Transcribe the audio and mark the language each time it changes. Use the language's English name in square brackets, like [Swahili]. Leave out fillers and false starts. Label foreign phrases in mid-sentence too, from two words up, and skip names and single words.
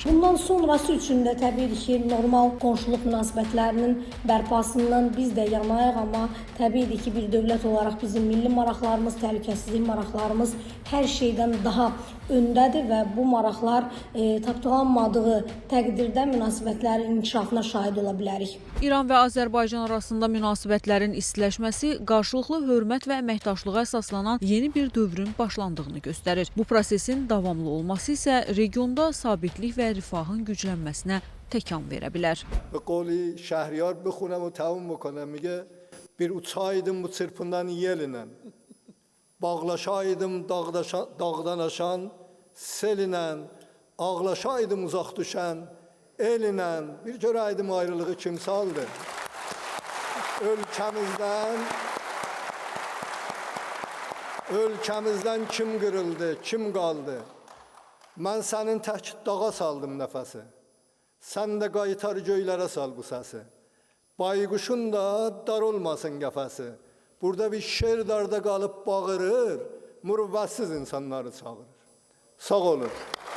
[Azerbaijani] Bundan sonrası üçün də təbii ki, normal qonşuluq münasibətlərinin bərpasından biz də yanayıq, amma təbii ki, bir dövlət olaraq bizim milli maraqlarımız, təhlükəsizlik maraqlarımız hər şeydən daha öndədir və bu maraqlar tapdalanmadığı təqdirdə münasibətlərin inkişafına şahid ola bilərik. İran və Azərbaycan arasında münasibətlərin istiləşməsi qarşılıqlı hörmət və əməkdaşlığa əsaslanan yeni bir dövrün başlandığını göstərir. Bu prosesin davamlı olması isə regionda sabitlik və rifahın güclənməsinə təkan verə bilər. [Persian] به قولی شهریار بخونم و تموم بکنم میگه [Azerbaijani] bir uçaydım bu çırpından yeline bağlaşaydım dağdan aşan seline ağlaşaydım uzak düşen eline bir görəydim ayrılığı kim saldı ölkəmizdən kim qırıldı kim qaldı mən sənin tək dağa saldım nəfəsi sən də qaytar göylərə sal bu səsi bayquşun da dar olmasın qəfəsi burada bir şer darda qalıb bağırır mürvətsiz insanları çağırır sağ olun